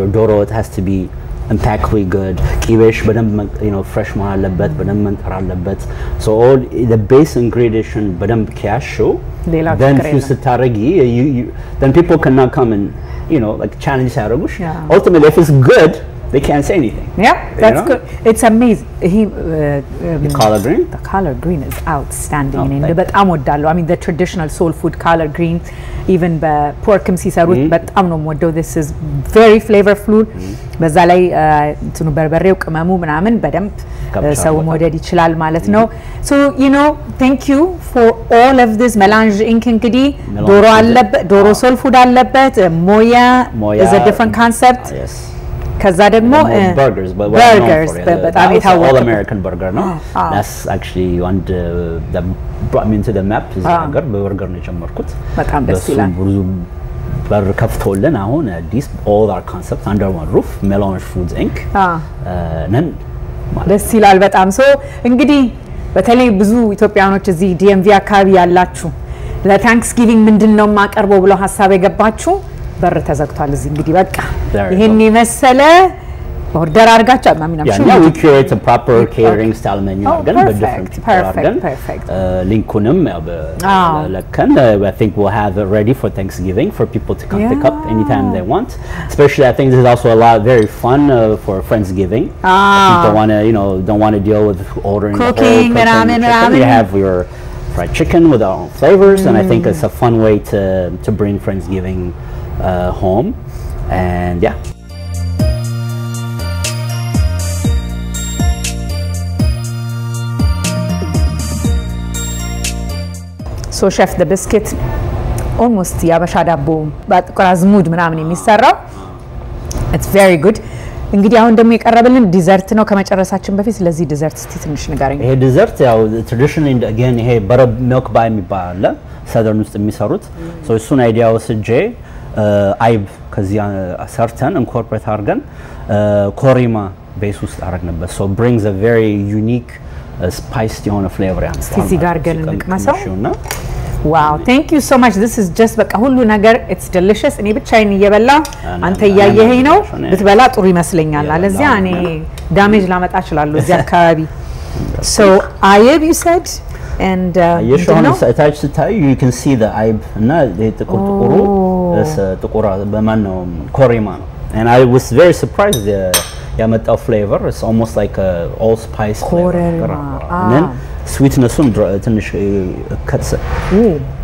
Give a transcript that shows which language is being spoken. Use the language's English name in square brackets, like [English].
[English] Your ዶሮ ወጥ has to be impeccably good. [Amharic] ቂቤሽ በደንብ fresh መሆን አለበት, በደንብ መንጠር አለበት. [English] So all the base ingredient በደንብ ከያሹ, then fuse ስታረጊ, then people cannot come and like challenge ያደርጉሽ. Ultimately if it's good, they can't say anything. Yeah, that's good. It's amazing. The collard green? The collard green is outstanding. [Amharic] በጣም ወዳለሁ. [English] I mean the traditional soul food collard green, even በporkም ሲሰሩት [Amharic] በጣም ነው የምወደው. [English] This is very flavorful. [Amharic] በዛ ላይ እንትኑ በርበሬው ቅመሙ ምናምን በደንብ ሰው መውደድ ይችላል ማለት ነው. [English] So thank you for all of this melange ink. [Amharic] እንግዲህ ዶሮ አለበት, ዶሮ soul food አለበት, moya is a different concept. [English] Yes. [Amharic] ከዛ ደግሞ [English] burgers, but [Amharic] በጣም የታወቀ [English] all American burger [Amharic] ነው. [English] That's actually one that brought me into the map. [Amharic] is burger በበርገር ነው የጀመርኩት. በጣም ደስ ይላል. ብዙ በር ከፍቶልን አሁን አዲስ [English] all our concepts under one roof, [Amharic] Melange Foods Inc. ነን ደስ ይላል በጣም. ሶ እንግዲህ በተለይ ብዙ ኢትዮጵያኖች እዚህ DMV አካባቢ ያላችሁ ለታንክስጊቪንግ ምንድነው ማቀርበው ብለው ሐሳብ የገባችሁ በር ተዘግቷል እዚህ እንግዲህ በቃ ይሄን የመሰለ order አድርጋችሁ [English] we create a proper catering style menu again, but different perfect linkunum ለከን I think we'll have it ready for Thanksgiving for people to come pick up anytime they want. Especially I think this is also a lot very fun for Friendsgiving. People want to don't want to deal with ordering cooking the whole you have your fried chicken with our own flavors, and I think it's a fun way to bring Friendsgiving home. And yeah, so chef the biscuit almost [Amharic] ያበሻ ዳቦ በጥቁር አዝሙድ ምናምን የሚሰራው [English] it's very good. [Amharic] እንግዲህ አሁን ደግሞ የቀረበልን ዲዘርት ነው ከመጨረሳችን በፊት ስለዚህ ዲዘርት እስቲ ትንሽ ንገረኝ። ይሄ ዲዘርት ያው traditionally again ይሄ butter milk pie የሚባል አለ ሰደርን ውስጥ የሚሰሩት so እሱን አይዲያ ወስጄ አይብ ከዚህ ሰርተን ኢንኮርፖሬት አድርገን ኮሪማ ቤስ ውስጥ አደረግንበት [English] so brings a very unique spiced [Amharic] የሆነ flavor ያመጣል። እስቲ ጋር ገን እንቅመሰው። [English] Wow, thank you so much. This is just [Amharic] በቃ ሁሉ ነገር [English] it's delicious. [Amharic] እኔ ብቻዬን እየበላ አንተ እያየኸኝ ነው ብትበላ ጥሩ ይመስለኛል። አለዚያ እኔ ዳሜጅ ላመጣ እችላለሁ እዚህ አካባቢ። [English] So ayib you said and [Amharic] attach to tie you can see the ayib እና ጥቁሩ በማን ነው ኮሪማ ነው. [English] And I was very surprised [Amharic] ያመጣው flavor. [English] It's almost like a all spice flavor. And then sweetnessum ትንሽ cuts it.